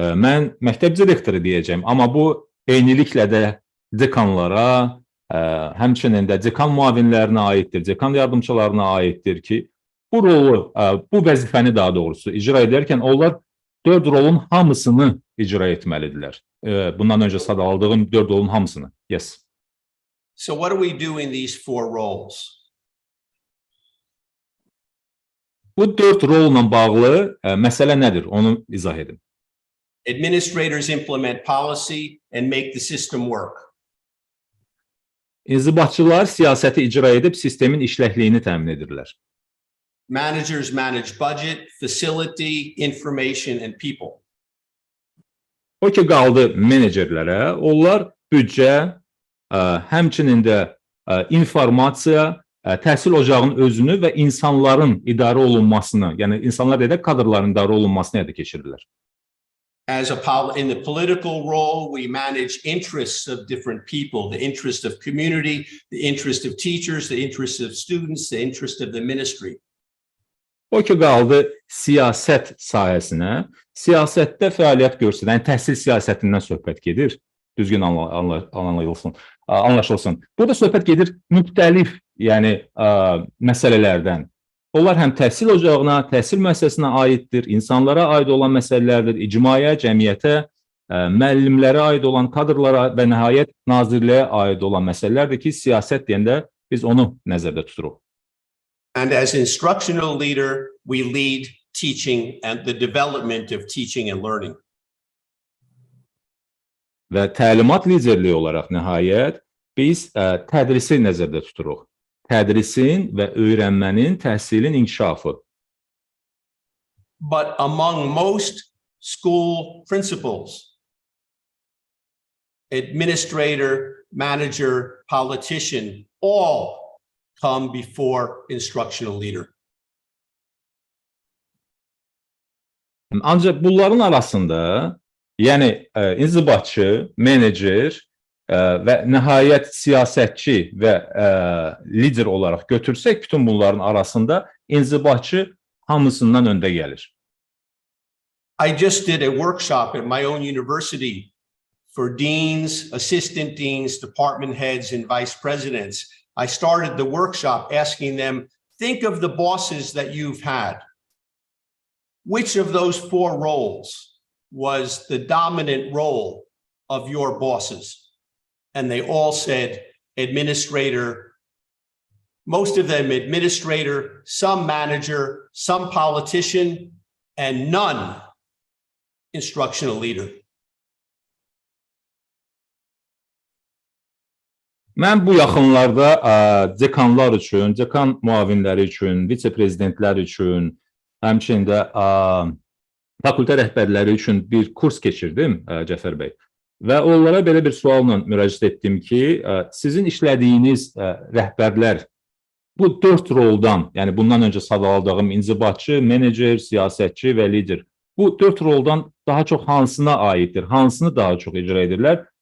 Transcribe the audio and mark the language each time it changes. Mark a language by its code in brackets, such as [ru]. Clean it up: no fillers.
[az] Mən məktəb direktoru deyəcəm, amma bu eyniliklə də dekanlara, həmçinin də dekan müavinlərinə aiddir, dekan yardımçılarına aiddir ki, bu rolu, bu vəzifəni daha doğrusu icra edərkən onlar 4 rolun hamısını icra etməlidirlər. Bundan öncə sadaladığım 4 rolun hamısını. [en] Yes. So what do we do in these four roles? [az] Bu 4 rolla bağlı məsələ nədir? Onu izah edin. [en] Administrators implement policy and make the system work. [az] İnzibatçılar siyasəti icra edib sistemin işləkliyini təmin edirlər. [en] Managers manage budget, facility, information and people. [az] O ki qaldı menecerlərə, onlar büdcə, həmçinin də informasiya, təhsil ocağının özünü və insanların idarə olunmasını, yəni insanlar deyək, kadrların idarə olunmasını həyata keçirirlər. [en] In the political role, we manage interests of different people, the interest of community, the interest of teachers, the interest of students, the interest of the ministry. [az] O ki qaldı siyasət sahəsinə, siyasətdə fəaliyyət göstərən, yəni təhsil siyasətindən söhbət gedir, düzgün anlaşılsın. Burada söhbət gedir müxtəlif, yəni məsələlərdən. Onlar həm təhsil ocağına, təhsil müəssisəsinə aiddir, insanlara aid olan məsələlərdir, icmaya, cəmiyyətə, müəllimlərə aid olan kadrlara və nəhayət nazirliyə aid olan məsələlərdir ki, siyasət deyəndə biz onu nəzərdə tuturuq. [en] And as instructional leader, we lead teaching and the development of teaching and learning. [az] Və təlimat liderliyi olaraq nəhayət biz tədrisi nəzərdə tuturuq. Tədrisin və öyrənmənin, təhsilin inkişafı. [en] But among most school principals, administrator, manager, politician, all come before instructional leader. [az] Ancaq bunların arasında, yəni inzibatçı, menecer və nəhayət siyasətçi və lider olaraq götürsək, bütün bunların arasında inzibatçı hamısından öndə gəlir. [en] I just did a workshop at my own university for deans, assistant deans, department heads, and vice presidents. I started the workshop asking them, think of the bosses that you've had. Which of those four roles was the dominant role of your bosses? And they all said administrator, most of them administrator, some manager, some politician, and none instructional leader. [az] Mən bu yaxınlarda dekanlar üçün, dekan müavinləri üçün, vitse-prezidentlər üçün, həmçində fakültə rəhbərləri üçün bir kurs keçirdim, Cəfər bəy. Və onlara belə bir sualla müraciət etdim ki, sizin işlədiyiniz rəhbərlər bu 4 roldan, yəni bundan öncə sadaladığım inzibatçı, menecer, siyasətçi və lider, bu 4 roldan daha çox hansına aiddir, hansını daha çox icra edirlər?